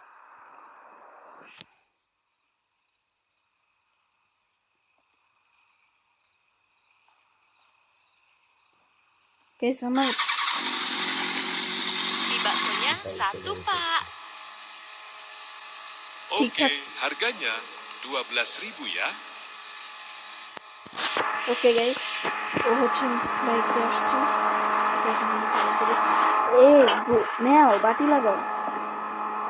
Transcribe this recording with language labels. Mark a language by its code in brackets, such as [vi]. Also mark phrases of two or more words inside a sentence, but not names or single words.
[bn] গাইস আমার [id] Mie baksonya satu, Pak. Oke, Tik-tak. harganya 12.000 ya. [en] okay guys [bn] ও হচ্ছে বাইকে আসছে। ওকে এখন আমি খাবার দেবো। এ নেও বাটি লাগাও।